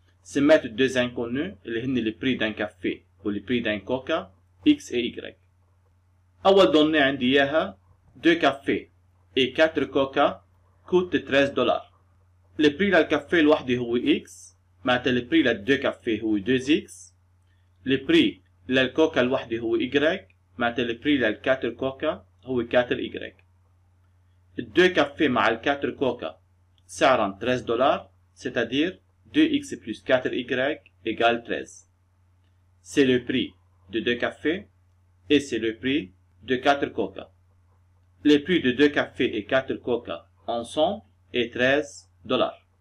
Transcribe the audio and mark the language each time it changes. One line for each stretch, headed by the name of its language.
French: C'est mettre deux inconnus
Arabic: اللي هن
French: le prix d'un café ou le prix d'un coca X et Y. أول donnée عندي إياها 2 cafés et 4 coca coûtent 13 $. Le prix
Arabic: للكافيه الوحدة هو X، معناتها
French: le prix لل 2 cafés
Arabic: هو 2X.
French: le prix
Arabic: للكوكا الوحدة هو Y، معناتها le prix لل 4 كوكا هو 4Y. ال 2 cafés مع ال 4 كوكا سعرهم 13 $،
French: c'est-à-dire 2X plus 4Y égale 13. C'est le prix de 2 cafés et c'est le prix de 4 coca. Le prix de 2 cafés et 4 coca ensemble est 13 $.